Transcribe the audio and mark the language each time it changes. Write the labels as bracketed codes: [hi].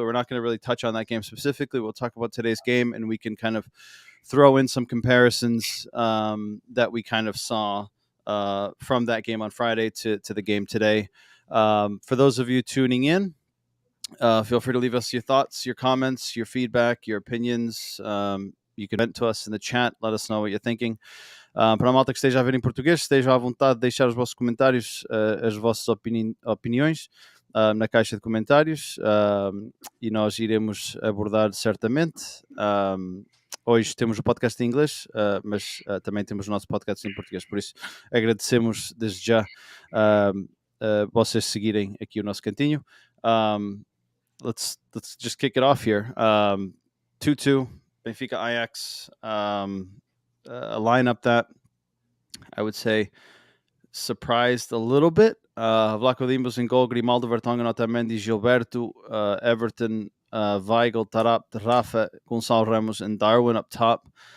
[en] We're not going to really touch on that game specifically. We'll talk about today's game, and we can kind of throw in some comparisons that we kind of saw from that game on Friday to the game today. For those of you tuning in, feel free to leave us your thoughts, your comments, your feedback, your opinions. You can vent to us in the chat. Let us know what you're thinking. [pt] Para a malta que esteja a ver em português, estejam à vontade de deixar os vossos comentários, as vossas opiniões na caixa de comentários e nós iremos abordar certamente. Hoje temos o podcast em inglês, mas também temos o nosso podcast em português. Por isso, agradecemos desde já vocês seguirem aqui o nosso cantinho. [en] Let's just kick it off here. 2-2, Benfica Ajax. A lineup that I would say surprised a little bit. Vlaco Dimbos in goal, Grimaldo, Vertonghen, Otamendi, Gilberto, Everton, Weigl, Tarap, Rafa, Gonçalo Ramos, and Darwin up top.